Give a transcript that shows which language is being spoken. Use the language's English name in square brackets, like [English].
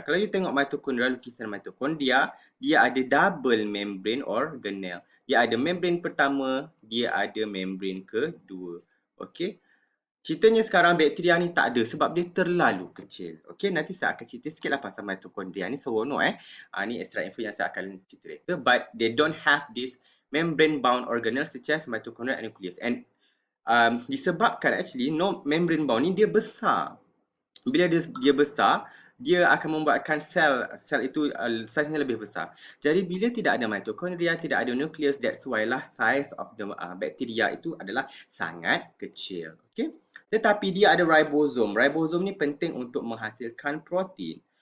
[Malay] Kalau you tengok mitochondria, lukisan mitochondria, dia ada double membrane organelle. Dia ada membrane pertama, dia ada membrane kedua. Ceritanya sekarang bakteria ni tak ada sebab dia terlalu kecil. Nanti saya akan cerita sikit lah pasal mitochondria ni, seronok ni extra info yang saya akan cerita later. [English] But they don't have this membrane bound organelle such as mitochondria and nucleus. [Malay] And disebabkan actually membrane bound ni dia besar. Bila dia besar, dia akan membuatkan sel itu saiznya lebih besar. Jadi bila tidak ada mitochondria, tidak ada nucleus, [English] that's why [Malay] lah [English] size of the bacteria [Malay] itu adalah sangat kecil. Tetapi dia ada ribosome. Ribosome ni penting untuk menghasilkan protein.